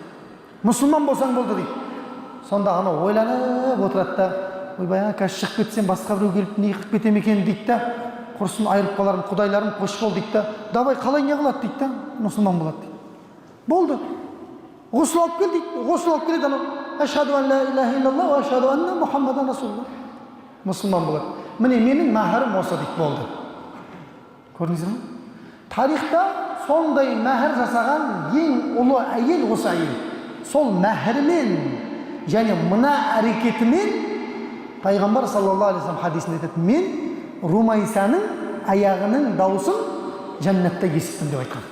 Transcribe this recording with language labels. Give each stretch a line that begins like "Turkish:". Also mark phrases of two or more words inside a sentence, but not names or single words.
Kazakh: Мұсылман болсаң болды дейді. Сонда ана ойланып отырады да, ойбай, қазір шығып кетсем басқа біреу келіп не қылып кетем екен дейді да, құрсын айырып қаларым, құдайларым қош бол дейді да, давай қалай не қылады дейді да, мұсылман болады дейді. Болды. Ғұсыл алып кел дейді. Ғұсыл алып келеді анау.
Arabic: أشهد أن لا إله إلا الله وأشهد أن محمدا رسول الله.
Kazakh: Мұсылман болады. Міне менің мәһәрім осы дейді. Болды. Көрдіңіздер ме? Тарихта сондай мәһәр жасаған ең ұлы әйел осы әйел. Сол мәһәрмен және мына әрекетімен пайғамбар
Arabic: صلى الله عليه وسلم
Kazakh: хадисінде айтады, мен Румайсаның аяғының дауысын жәннатта естіттім деп айтқан.